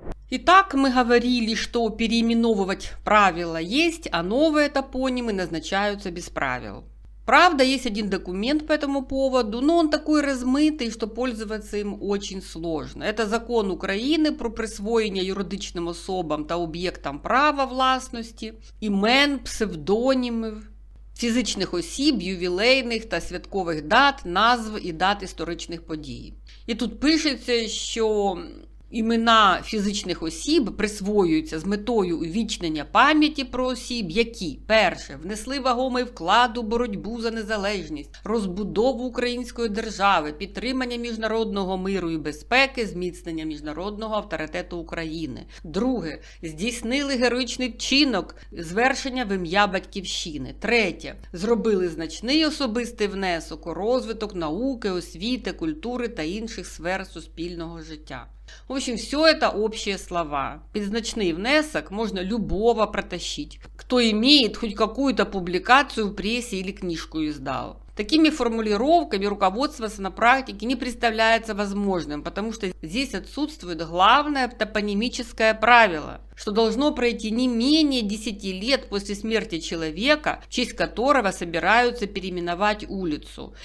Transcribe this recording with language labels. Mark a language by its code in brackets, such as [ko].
[ru] Итак, мы говорили, что переименовывать правила есть, а новые топонимы назначаются без правил. Правда, есть один документ по этому поводу, но он такой размытый, что пользоваться им очень сложно. Это закон [uk] України про присвоєння юридичним особам та об'єктам права власності, імен, псевдонімів, фізичних осіб, ювілейних та святкових дат, назв і дат історичних подій. І тут пишеться, що імена фізичних осіб присвоюються з метою увічнення пам'яті про осіб, які, перше, внесли вагомий вклад у боротьбу за незалежність, розбудову української держави, підтримання міжнародного миру і безпеки, зміцнення міжнародного авторитету України. Друге, здійснили героїчний вчинок, звершення в ім'я Батьківщини. Третє, зробили значний особистий внесок у розвиток науки, освіти, культури та інших сфер суспільного життя. [ru] В общем, все это общие слова. Под значный внесок можно любого протащить, кто имеет хоть какую-то публикацию в прессе или книжку издал. Такими формулировками руководствоваться на практике не представляется возможным, потому что здесь отсутствует главное топонимическое правило, что должно пройти не менее 10 лет после смерти человека, в честь которого собираются переименовать улицу.